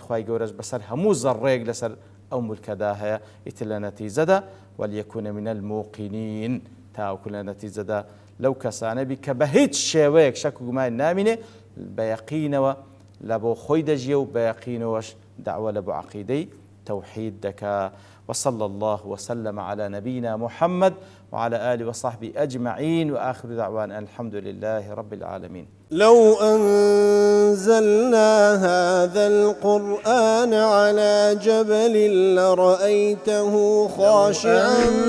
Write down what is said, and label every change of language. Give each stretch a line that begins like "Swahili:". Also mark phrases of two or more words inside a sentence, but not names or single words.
Central Kurdish: خوای گەورەش بەسەر هەموو زەڕێک لەسەر ئەو مولکەدا هەیە ئیتر لە نەتیجەدا
Arabic: وەلیەکونە من الموقنین
Central Kurdish: تاوەکو لە نەتیجەدا لەو کەسانە بی کە بە هیچ شێوەیەک شەک و گومان نامینێ بە یەقینەوە لە بۆ خۆی دەژیە و بە یەقینەوەش دعوە لە بۆ عەقیدەی توحيد دكا
Arabic: وصلى الله وسلم على نبينا محمد وعلى آله وصحبه أجمعين وآخر دعوانا الحمد لله رب العالمين. لو أنزلنا هذا القرآن على جبل لرأيته خاشعا